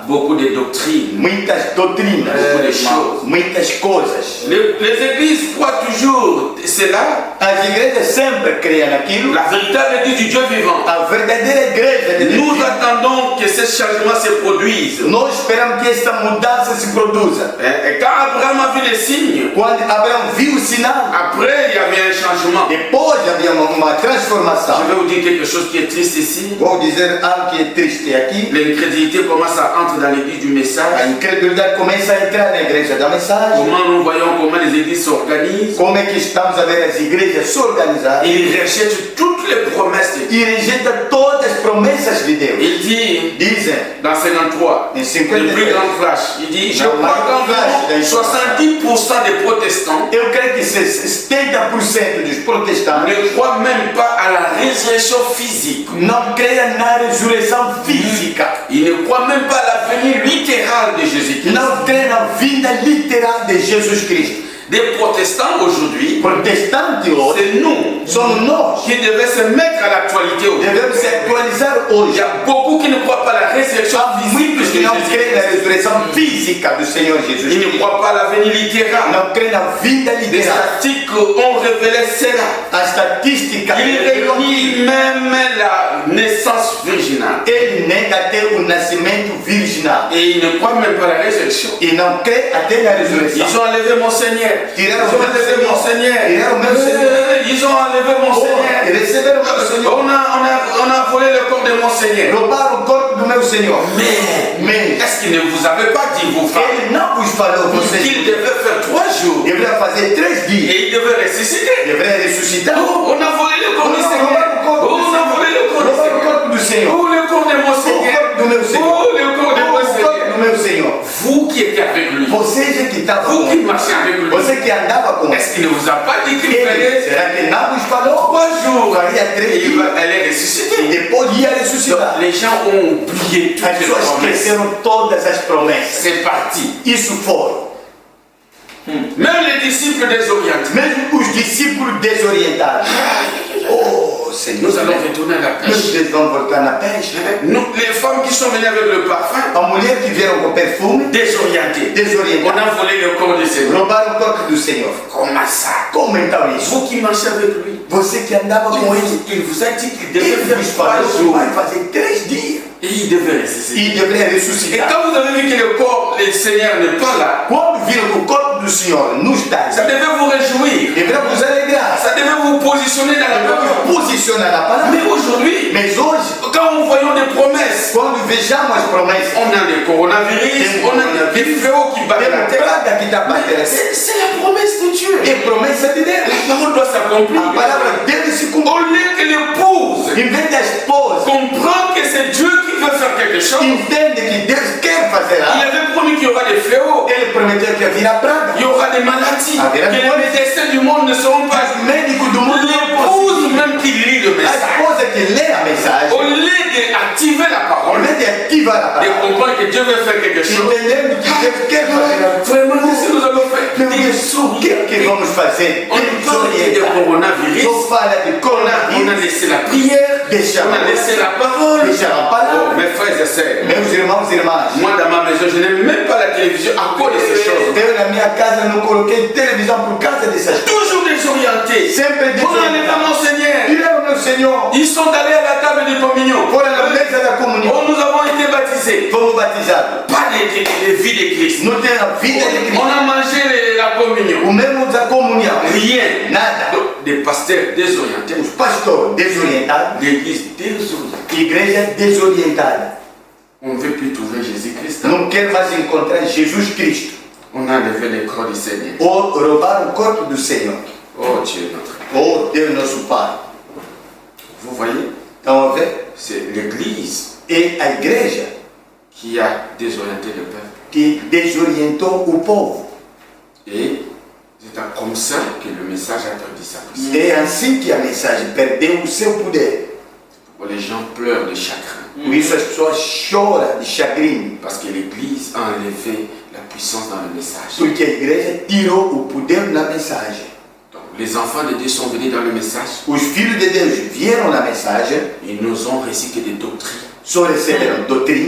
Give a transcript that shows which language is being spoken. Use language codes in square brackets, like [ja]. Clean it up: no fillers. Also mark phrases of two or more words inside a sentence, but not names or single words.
[fr] beaucoup de doctrines, [pt] muitas doutrinas, [fr] beaucoup de choses. [pt] muitas coisas. [fr] Les églises croient toujours cela, [pt] As igrejas sempre creem naquilo. [fr] la véritable église du Dieu vivant. [pt] A verdadeira igreja de Deus. [fr] Nous attendons que ce changement se produise. [pt] Nós esperamos que essa mudança se produza. [fr] Et quand Abraham a vu les signes, [pt] Quando Abraão viu o sinal, [fr] après il y avait un changement. [pt] depois havia uma transformação. [fr] Je vais vous dire quelque chose qui est triste ici. [pt] Vou dizer algo que é triste aqui. [fr] L'incrédulité commence à entrer dans l'église du [pt] A [fr] message. [pt] incredulidade começa a entrar na igreja da mensagem. [fr] Comment nous voyons comment les églises s'organisent. [pt] Como é que estamos a ver as igrejas se organizar? [fr] Ils rejettent toutes les promesses de Dieu. [pt] E rejeita todas as promessas de Deus. [fr] Il dit [pt] Dizem [fr] dans 53, [pt] em [fr] le [pt] 53. [fr] plus grand flash, il dit, je Dans crois le flash, qu'environ dans 70% des protestants [pt] Eu creio que 70% dos protestantes [fr] ne croient même pas à la résurrection physique. [pt] não creem na ressurreição física. [fr] Ils ne croient même pas à la venue littérale de Jésus-Christ. [pt] Não creem na vinda literal de Jesus Cristo. [fr] Des protestants aujourd'hui, [pt] Protestantes hoje [fr] c'est nous [pt] somos nós. [fr] qui devons se mettre à l'actualité aujourd'hui. [pt] Devemos se atualizar [fr] Il [pt] hoje. [fr] y a beaucoup qui ne croient pas à la résurrection [pt] Há [fr] physique de [pt] muitos que não creem na [fr] Jésus-Christ. [pt] ressurreição física do Senhor Jesus [fr] Ils ne [pt] Cristo. [fr] croient pas à la venue littérale. [pt] Não creem na vinda [fr] Les [pt] literal. [fr] statistiques ont révélé cela. [pt] A estatística [fr] Il réunit même la naissance virginale. [pt] ele nega até o nascimento virginal. [fr] Et ils ne croient même pas à la résurrection. [pt] E não crê até na ressurreição. [fr] Ils ont enlevé mon Seigneur. Ils ont enlevé mon Seigneur. Ils ont enlevé mon Oh, Seigneur. [pt] e receberam o meu Senhor. [fr] On a volé le corps de mon Seigneur. [pt] Roubaram o corpo do meu Senhor. [fr] Mais est-ce qu'il ne vous avait pas dit, vos frères, [pt] Ele não vos falou, vocês [fr] qu'il devait faire 3 jours [pt] deveria fazer 3 dias. [fr] et il devait ressusciter? [pt] Deveria ressuscitar. [fr] Oh, on a volé le corps du Seigneur. [pt] Roubaram o corpo Oh, do [fr] on a volé le corps du [pt] Roubaram o [fr] Seigneur. [pt] corpo do Senhor. [fr] Oh, le corps de mon [pt] O [fr] Seigneur. [pt] corpo do meu Senhor. [fr] Oh, le corps de [pt] O [fr] mon [pt] corpo [fr] Seigneur. [pt] do meu Senhor. [fr] Vous qui étiez avec lui, [pt] Você que estava [fr] vous [pt] com [fr] qui [pt] ele. [fr] marchez avec lui, [pt] Você que andava com ele. [fr] est-ce qu'il ne vous a pas dit qu'il [pt] Ele, [fr] fallait [pt] será que não vos falou? [fr] 3 jours [pt] Faria 3 [fr] et [pt] dias. [fr] elle est [pt] E [fr] ressuscitée? [pt] depois ia [fr] Donc, [pt] ressuscitar. [fr] les gens ont oublié toutes [pt] As [fr] les [pt] pessoas [fr] promesses. [pt] esqueceram todas as promessas. [fr] C'est parti. [pt] Isso foram. [fr] Même les disciples désorientés. [pt] Mesmo os discípulos desorientados. Oh, Senhor. [fr] Nous allons retourner à la pêche. [pt] Eles vão voltar na peste. [fr] Nous, les femmes qui sont venues avec le parfum, [pt] A mulher que vieram com perfume, [fr] désorientées. On [pt] desorientada. [fr] a volé le corps du Seigneur. [pt] Roubaram o corpo do Senhor. [fr] Comment ça? [pt] Como então isso? [fr] Vous qui marchez avec lui, [pt] Você que andava com ele. [fr] il vous a dit qu'il devait [pt] Ele [fr] faire [pt] vos 3 falou que [fr] jours. [pt] vai fazer 3 dias. [fr] Et il devait ressusciter. il devrait Et ressusciter. quand vous avez vu que le corps, le Seigneur n'est pas là, [pt] Quando viram que o corpo do Senhor não está [fr] ça [pt] ali, [fr] devait vous réjouir. [pt] deverá vos alegrar. [fr] Ça devait vous positionner dans la [pt] Devemos [fr] parole. [pt] nos posicionar na palavra. [fr] Mais aujourd'hui, [pt] Mas hoje, [fr] quand nous voyons des promesses, [pt] quando vejamos as promessas, [fr] on a le coronavirus, on a des fléaux qui battent la [pt] temos [fr] terre. [pt] praga que está batendo. [fr] C'est la promesse de Dieu. [pt] É promessa de Deus. [fr] La parole doit s'accomplir. [pt] A palavra dele se cumpriu. [fr] Au lieu que l'épouse [pt] Em vez da esposa [fr] comprend que c'est Dieu qui veut faire quelque chose, [pt] entende que Deus quer fazer [fr] il [pt] algo, [fr] avait promis qu'il y aura des fléaux, [pt] ele prometeu que havia praga. [fr] il y aura des maladies, Ah, que les médecins du monde ne seront pas. [pt] Os médicos do mundo não [fr] L'épouse même qui lit le [pt] A [fr] message, [pt] esposa que lê a mensagem, [fr] au lieu d'activer la [pt] ao [fr] parole, [pt] invés de ativar a [fr] de [pt] palavra, [fr] comprendre que Dieu veut faire quelque chose, [pt] entendendo que Deus quer fazer algo. [fr] vraiment, qu'est-ce que nous allons faire? [pt] Meu Deus, o que vamos fazer? [fr] On parle de coronavirus, [pt] Só fala de [fr] on a [pt] coronavírus, [fr] laissé la prière, [pt] deixar [fr] on a laissé la parole. [pt] deixar a Oh, palavra. [fr] mes frères et sœurs, [pt] Meus irmãos e irmãs, [fr] moi dans ma maison, je n'aime même pas la télévision à cause de ces choses. [pt] eu na minha casa não coloquei televisão por causa dessas coisas. [fr] Toujours désorientés. [pt] Sempre [fr] On n'en est pas mon Seigneur. [pt] Direi meu Senhor, [fr] Ils sont allés à la table de communion. [pt] fora na mesa da comunhão, [fr] Oh, nous avons été baptisés. [pt] fomos batizados. [fr] Pas de vie de Christ. [pt] Não tem a vida de [fr] On [pt] Cristo. [fr] a mangé la communion. [pt] O mesmo da comunhão. [fr] Rien. [pt] Nada. [fr] Donc, des pasteurs désorientés. [pt] Os pastores desorientados, [fr] L'église désorientée. [pt] igreja desorientada. [fr] On ne veut plus trouver Jésus-Christ. [pt] Não quer mais encontrar Jesus Cristo. [fr] On a levé le corps du Seigneur. [pt] Ou roubar o corpo do Senhor. [fr] Oh Dieu notre. [pt] Oh Deus nosso Pai. [fr] Vous voyez, [pt] Então, vê, [fr] c'est l'église [pt] é a igreja [fr] qui a désorienté le peuple. [pt] que desorientou o povo. [fr] Et c'est comme ça que le message a perdu sa puissance. [pt] É assim que a mensagem perdeu o seu poder. [fr] Les gens pleurent de chagrin. [pt] Por isso as pessoas choram de chagrin. [fr] Parce que l'église a enlevé la puissance dans le message. [pt] Porque a igreja tirou o poder na mensagem. [fr] Donc, les enfants de Dieu sont venus dans le message. [pt] Os filhos de Deus vieram na mensagem, [fr] Ils nous ont reçu que des doctrines, [pt] só receberam doutrina,